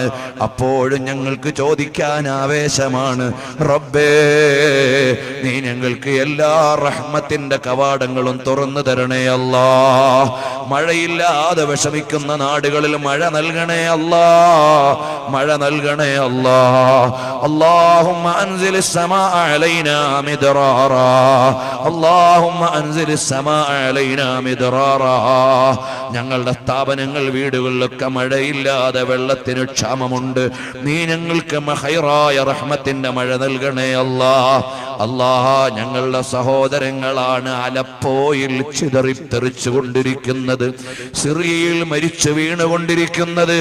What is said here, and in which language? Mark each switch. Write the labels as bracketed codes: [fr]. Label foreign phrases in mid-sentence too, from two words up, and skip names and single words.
[ml] അപ്പോഴും ഞങ്ങൾക്ക് ചോദിക്കാൻ ആവേശമാണ്. റബ്ബേ, നീ ഞങ്ങൾക്ക് എല്ലാ റഹ്മത്തിന്റെ കവാടങ്ങളും തുറന്നു തരണേ അല്ലാ. മഴയില്ലാതെ വിഷമിക്കുന്ന നാടുകളിൽ മഴ നൽകണേ അല്ലാ. മഴ നൽകണേ അല്ലാ. [ar] اللهم أنزل السماء علينا مدرارا. اللهم أنزل السماء علينا مدرارا. [ml] ഞങ്ങളുടെ സ്ഥാപനങ്ങൾ, വീടുകളിലൊക്കെ മഴയില്ലാതെ വെള്ളത്തിന് ക്ഷാമമുണ്ട്. നീ ഞങ്ങൾക്ക് ഖൈറായ റഹ്മത്തിന്റെ മഴ നൽകണേ അല്ലാ. അല്ലാഹ്, ഞങ്ങളുടെ സഹോദരങ്ങളാണ് അലപ്പോയിൽ ചിതറിത്തെറിച്ചു കൊണ്ടിരിക്കുന്നത്, സിറിയയിൽ മരിച്ചു വീണുകൊണ്ടിരിക്കുന്നത്.